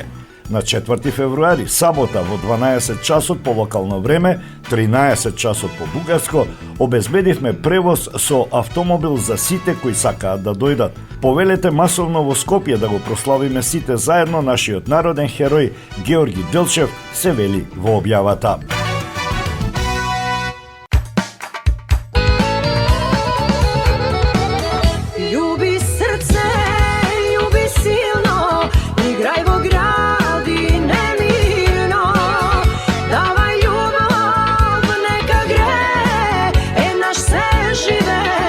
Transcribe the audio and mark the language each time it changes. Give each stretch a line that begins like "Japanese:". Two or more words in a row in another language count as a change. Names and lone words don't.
Macedonian: На 4 февруари, сабота во 12 часот по локално време, 13 часот по бугарско, обезбедивме превоз со автомобил за сите кои сакаат да дојдат. Повелете масовно во Скопје да го прославиме сите заедно нашиот народен херој Георги Делчев, се вели во објавата. Љуби срце, љуби силно, играј во гради немирно. Давај љубав, нека гре, наш се живе.